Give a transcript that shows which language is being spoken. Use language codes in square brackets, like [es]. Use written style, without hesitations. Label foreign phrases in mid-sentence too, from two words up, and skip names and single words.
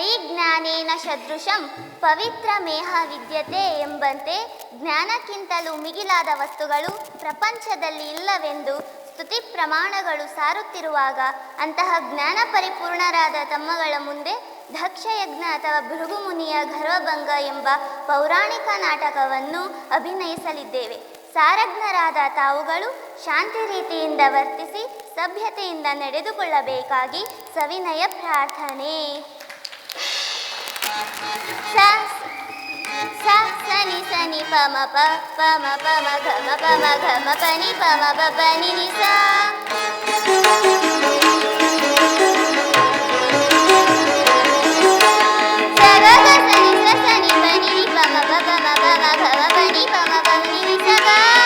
[sa] ಜ್ಞಾನೇನ ಸದೃಶಂ ಪವಿತ್ರಮೇಹ ವಿದ್ಯತೆ [kn] ಎಂಬಂತೆ ಜ್ಞಾನಕ್ಕಿಂತಲೂ ಮಿಗಿಲಾದ ವಸ್ತುಗಳು ಪ್ರಪಂಚದಲ್ಲಿ ಇಲ್ಲವೆಂದು ಸ್ತುತಿ ಪ್ರಮಾಣಗಳು ಸಾರುತ್ತಿರುವಾಗ ಅಂತಹ ಜ್ಞಾನ ಪರಿಪೂರ್ಣರಾದ ತಮ್ಮಗಳ ಮುಂದೆ ದಕ್ಷಯಜ್ಞ ಅಥವಾ ಭೃಗುಮುನಿಯ ಗರ್ವಭಂಗ ಎಂಬ ಪೌರಾಣಿಕ ನಾಟಕವನ್ನು ಅಭಿನಯಿಸಲಿದ್ದೇವೆ. ಸಾರಜ್ಞರಾದ ತಾವುಗಳು ಶಾಂತಿ ರೀತಿಯಿಂದ ವರ್ತಿಸಿ ಸಭ್ಯತೆಯಿಂದ ನಡೆದುಕೊಳ್ಳಬೇಕಾಗಿ ಸವಿನಯ ಪ್ರಾರ್ಥನೆ. ಸ ಸ ಸನಿ ಸನಿ ಪ ಮ ಪ ಪ ಮ ಪ ಮ ಘ ಮ ಪ ಮ ಘ ಮ ಪ ನಿ ಪ ಮ ಪ ಪ ನಿ ನಿ ಸ ಸ ಗ ಗ ಸನಿ ಸ ಸನಿ ಪ ನಿ ನಿ ಪ ಮ ಪ ಪ ಮ ಪ ಮ ಘ ಮ ಪ ನಿ ಪ ಮ ಪ ನಿ ನಿ ಸ ಗ